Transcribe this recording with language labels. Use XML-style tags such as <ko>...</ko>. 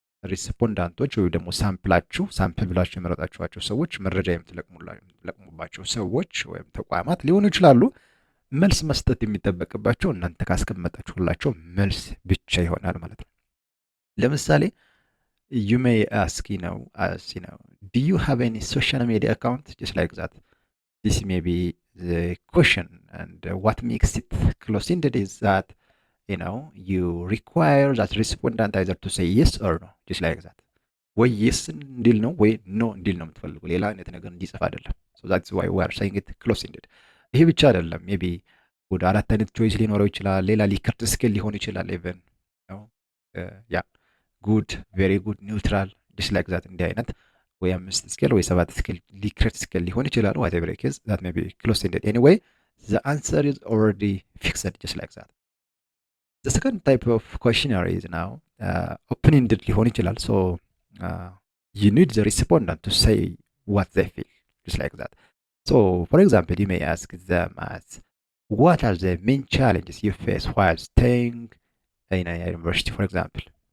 <am>ሪስፖንዳንቶች ወይ ደግሞ ሳምፕል ብላችሁ የመረጣችኋቸው ሰዎች መረጃ የምትለቅሙባቸው ሰዎች ወይም ተቋማት ሊሆኑ ይችላሉ። መልስ መስጠት የሚጠበቅባቸው እናንተ ካስቀመጣችሁላቸው መልስ ብቻ ይሆናል ማለት ነው። ለምሳሌ</am> <en>you may ask, do you have any social media account? Just like that. This may be the question, and what makes it close-ended is that you require that respondent either to say yes or no, just like that.</en> <am>ወይ yes እንዲል ነው ወይ no እንዲል ነው የምትፈልጉ፣ ሌላ አይነት ነገር እንዲጽፍ አይደለም።</am> <en>so that's why we are saying it close-ended።</en> <am>ይሄ ብቻ አይደለም፣ ሜቢ ወደ አራት አይነት ቾይስ ሊኖረው ይችላል። ሌላ ሊከርት ስኬል ሊሆን ይችላል። ኢቨን ያ ጉድ፣ ቬሪ ጉድ፣ ኒውትራል፣ just like that። እንዲህ አይነት ወይ 5 ስኬል ወይ 7 ስኬል ሊከርት ስኬል ሊሆን ይችላል።</am> <en>whatever it is, that may be close-ended. Anyway, the answer is already fixed, just like that. The second type of questionnaire is now open-ended</en> <am>ሊሆን ይችላል።</am> <en>so you need the respondent to say what they feel, just like that. So for example, you may ask them as, what are the main challenges you face while staying in a university, for example.</en>